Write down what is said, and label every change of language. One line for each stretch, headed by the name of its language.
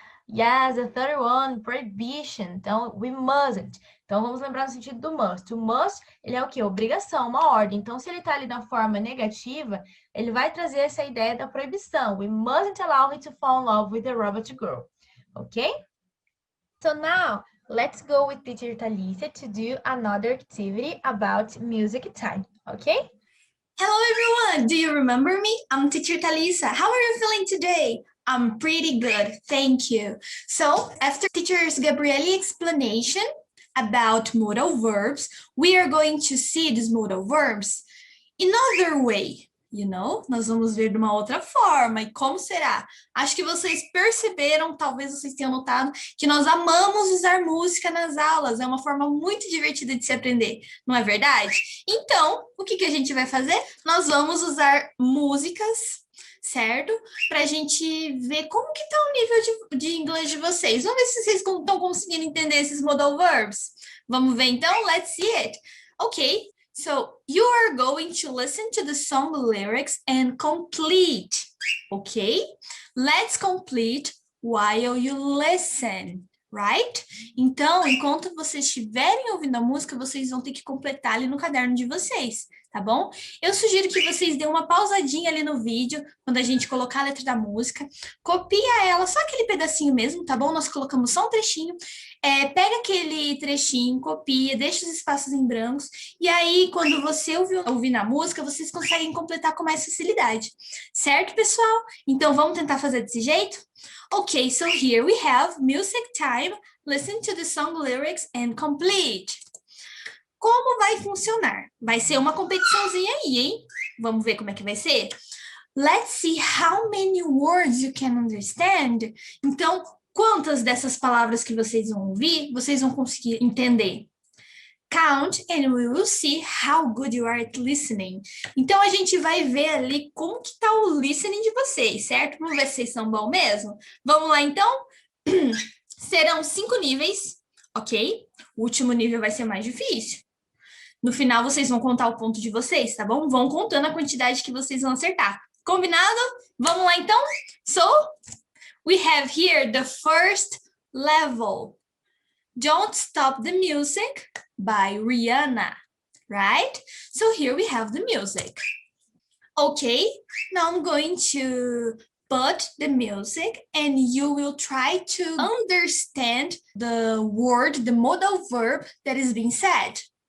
English: Yes, the third one, prohibition. Então, we mustn't.
Portuguese: Então, vamos lembrar no sentido do must. O must, ele é o quê? Obrigação, uma ordem. Então, se ele está ali na forma negativa, ele vai trazer essa ideia da proibição.
English: We mustn't allow him to fall in love with the robot girl. Ok? So now, let's go with teacher Thalissa to do another activity about music time. Okay? Hello everyone, do you remember me? I'm teacher Thalissa. How are you feeling today? I'm pretty good, thank you. So, after teacher Gabriele's explanation about modal verbs, we are going to see these modal verbs in another way. You know,
Portuguese: nós vamos ver de uma outra forma. E como será? Acho que vocês perceberam, talvez vocês tenham notado, que nós amamos usar música nas aulas. É uma forma muito divertida de se aprender, não é verdade? Então, o que a gente vai fazer? Nós vamos usar músicas, certo? Para a gente ver como que está o nível de inglês de vocês. Vamos ver se vocês estão conseguindo entender esses modal verbs. Vamos ver então?
English: Let's see it. Ok. So, you are going to listen to the song lyrics and complete, okay? Let's complete while you listen, right?
Portuguese: Então, enquanto vocês estiverem ouvindo a música, vocês vão ter que completar ali no caderno de vocês, tá bom? Eu sugiro que vocês dêem uma pausadinha ali no vídeo, quando a gente colocar a letra da música, copia ela, só aquele pedacinho mesmo, tá bom? Nós colocamos só um trechinho, pega aquele trechinho, copia, deixa os espaços em brancos, e aí, quando você ouvir na música, vocês conseguem completar com mais facilidade, certo, pessoal? Então, vamos tentar fazer desse jeito?
English: Okay, so here we have music time, listen to the song lyrics and complete.
Portuguese: Como vai funcionar? Vai ser uma competiçãozinha aí, hein? Vamos ver como é que vai ser?
English: Let's see how many words you can understand.
Portuguese: Então, quantas dessas palavras que vocês vão ouvir, vocês vão conseguir entender?
English: Count and we will see how good you are at listening.
Portuguese: Então, a gente vai ver ali como que tá o listening de vocês, certo? Vamos ver se vocês são bons mesmo? Vamos lá, então? Serão 5 níveis, ok? O último nível vai ser mais difícil. No final, vocês vão contar o ponto de vocês, tá bom? Vão contando a quantidade que vocês vão acertar. Combinado? Vamos lá, então?
English: So, we have here the first level. Don't Stop the Music by Rihanna, right? So here we have the music. Okay, now I'm going to put the music and you will try to understand the word, the modal verb that is being said.